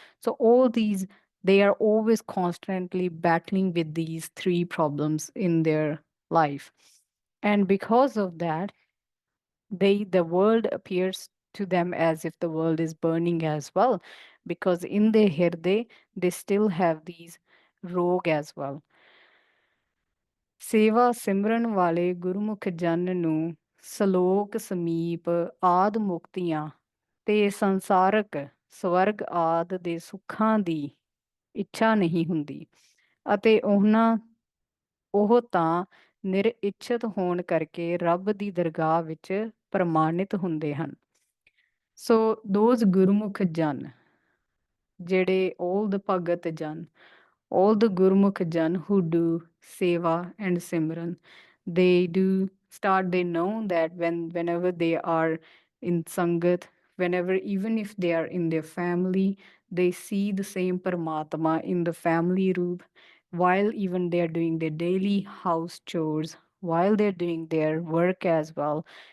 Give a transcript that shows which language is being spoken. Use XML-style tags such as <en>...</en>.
<en>So all these, they are always constantly battling with these three problems in their life. And because of that, the world appears to them as if the world is burning as well, because in their hirde they still have these rog as well.</en> <pa>ਸੇਵਾ ਸਿਮਰਨ ਵਾਲੇ ਗੁਰਮੁਖ ਜਨ ਨੂੰ ਸਲੋਕ ਸਮੀਪ ਆਦ ਮੁਕਤੀਆਂ ਤੇ ਸੰਸਾਰਕ ਸਵਰਗ ਆਦ ਦੇ ਸੁੱਖਾਂ ਦੀ ਇੱਛਾ ਨਹੀਂ ਹੁੰਦੀ, ਅਤੇ ਉਹ ਤਾਂ ਨਿਰਇੱਛਤ ਹੋਣ ਕਰਕੇ ਰੱਬ ਦੀ ਦਰਗਾਹ ਵਿੱਚ ਪ੍ਰਮਾਣਿਤ ਹੁੰਦੇ ਹਨ।</pa> <en>so those Gurmukh jan,</en> <pa>ਜਿਹੜੇ</pa> <en>all the bhagat jan, all the Gurmukh Jan who do Seva and Simran, they do start, they know that whenever they are in Sangat, whenever, even if they are in their family, they see the same Paramatma in the family roop, while even they are doing their daily house chores, while they're doing their work as well.</en>